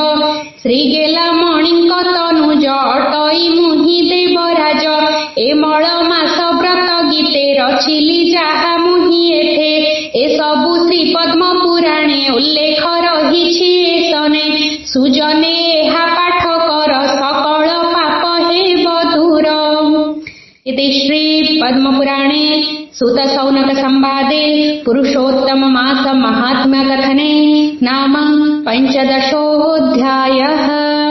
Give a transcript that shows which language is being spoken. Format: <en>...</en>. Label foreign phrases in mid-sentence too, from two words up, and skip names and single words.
<or>ଶ୍ରୀଗେଲା ମଣିଙ୍କ ତନୁଜ ଅଟଇ ମୁହିଁ ଦେବରାଜ ଏ ମଳ ମାସ ବ୍ରତ ଗୀତେ ରଚିଲି ଯାହା ମୁହିଁ ଏଠେ ଏସବୁ ଶ୍ରୀ ପଦ୍ମ ପୁରାଣେ ଉଲ୍ଲେଖ ରହିଛି ଏସନେ ସୁଜନେ ଏହା ପାଠ କର ସକଳ ପାପ ହେବ ଦୂର।</or> <sa>इति श्री पद्म पुराणे सूत सौनक संवादे पुरुषोत्तम मास महात्म्य कथने नाम 15 अध्यायः।</sa>